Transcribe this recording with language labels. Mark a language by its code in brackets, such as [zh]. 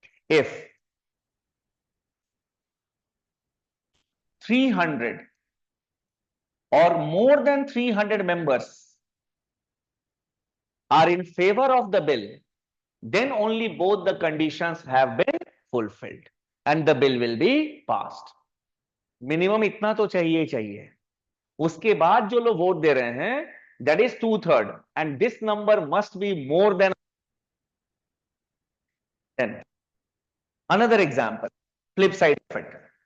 [en] If 300 or more than 300 members are in favor of the bill, then only both the conditions have been fulfilled and the bill will be passed. [hi] Minimum इतना तो चाहिए ही चाहिए. उसके बाद जो लोग vote दे रहे हैं, [en] that is 2/3, and this number must be more than 10. Another example, flip side of it.